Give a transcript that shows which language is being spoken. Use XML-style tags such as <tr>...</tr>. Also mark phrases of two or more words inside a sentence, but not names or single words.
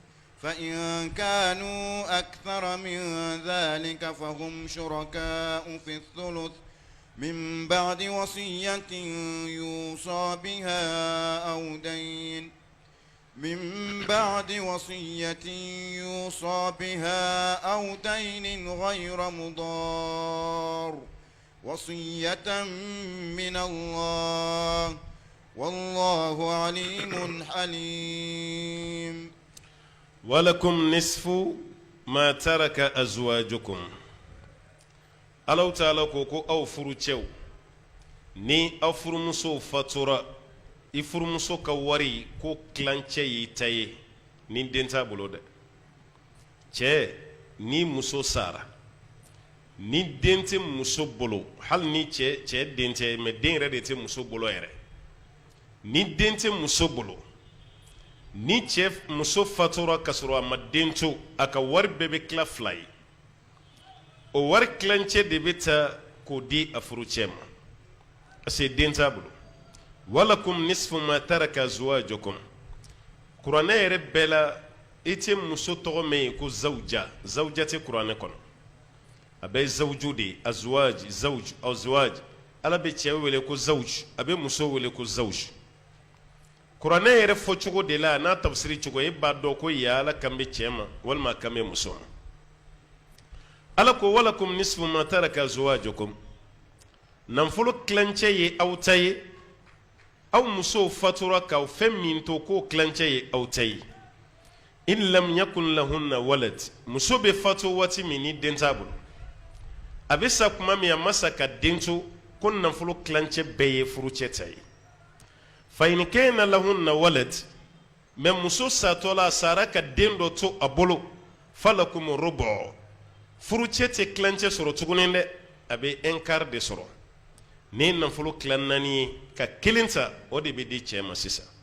<ar>فإن كانوا أكثر من ذلك فهم شركاء في الثلث من بعد وصية يوصى بها أو دين غير مضار وصية من الله والله عليم حليم. ولكم نصف ما ترك أزواجكم.</ar> <bm>الله تعالى كوكو أو فروتشو ni afurumuso fatura ifurumuso ka wari ko kilancɛ y'i ta ye ni den t'a bolo dɛ cɛ ni muso sara ni den tɛ muso bolo hali ni cɛ den tɛ mais den yɛrɛ de tɛ muso bolo yɛrɛ ni den tɛ muso bolo ni muso fatura ka sɔrɔ a ma den to a ka wari bɛɛ bɛ tila fila ye o wari kilancɛ de bɛ ta k'o di a furucɛ ma</bm> <fr>parce que</fr> <bm>den t'a bolo.</bm> <ar>ولكم نصف ما ترك أزواجكم.</ar> <bm>kuranɛ yɛrɛ bɛɛ la i tɛ muso tɔgɔ mɛn yen ko zawja tɛ kuranɛ kɔnɔ a bɛ zawju de ye azwaj ala bɛ cɛ wele ko zawj a bɛ muso wele ko zawj kuranɛ yɛrɛ fɔcogo de la n'a tafsiri cogo e b'a dɔn ko ya ala kan bɛ cɛ ma walima kan bɛ muso ma ala ko</bm> <ar>ولكم نصف ما ترك أزواجكم</ar> <bm>nafolo kilancɛ ye aw ta ye aw musow fatura k'aw fɛn min to k'o kilancɛ ye aw ta ye</bm> <ar>إن لم يكن لهن ولد</ar> <bm>muso bɛ fatu waati min ni den t'a bolo a bɛ sa kuma min a ma sa ka den to ko nafolo kilancɛ bɛɛ ye furucɛ ta ye</bm> <ar>فإن كان لهن ولد</ar> <bm>mais muso satɔ la a sara ka den dɔ to a bolo</bm> <ar>فلكم الربع</ar> <bm>furucɛ tɛ kilancɛ sɔrɔ tuguni dɛ a bɛ</bm> <fr>un quart de</fr> <bm>sɔrɔ ni nafolo kilan naani ye ka kelen ta o de bɛ di cɛ ma sisan</bm>